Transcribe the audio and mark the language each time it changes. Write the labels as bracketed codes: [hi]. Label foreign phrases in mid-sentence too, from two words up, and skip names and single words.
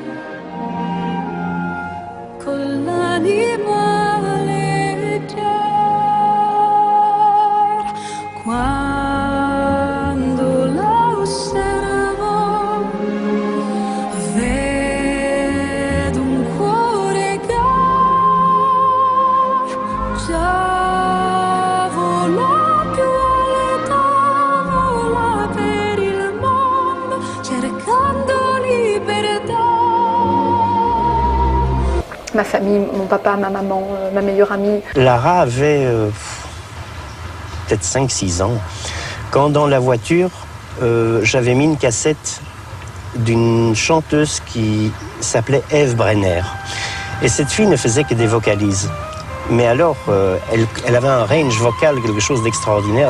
[it] con l'anima leggera, quando la osservo vedo un cuore già vola più alta, vola per il mondo cercando libertà. [fr] Ma famille, mon papa, ma maman, ma meilleure amie. Lara avait peut-être 5-6 ans, quand dans la voiture, j'avais mis une cassette d'une chanteuse qui s'appelait Eve Brenner. Et cette fille ne faisait que des vocalises. Mais alors, elle avait un range vocal, quelque chose d'extraordinaire.